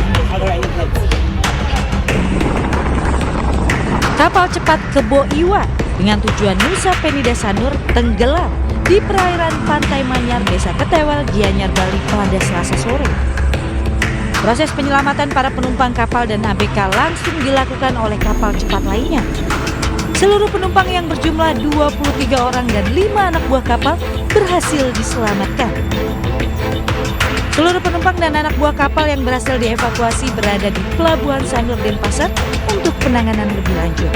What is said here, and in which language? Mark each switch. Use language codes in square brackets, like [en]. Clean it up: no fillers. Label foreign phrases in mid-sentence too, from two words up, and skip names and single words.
[id] Kapal cepat Kebo Iwa dengan tujuan Nusa Penida Sanur tenggelam di perairan Pantai Manyar, Desa Ketewel, Gianyar, Bali pada Selasa sore. Proses penyelamatan para penumpang kapal dan ABK langsung dilakukan oleh kapal cepat lainnya. Seluruh penumpang yang berjumlah 23 orang dan 5 anak buah kapal berhasil diselamatkan. Seluruh penumpang dan anak buah kapal yang berhasil dievakuasi berada di Pelabuhan Sanur Denpasar untuk penanganan lebih lanjut.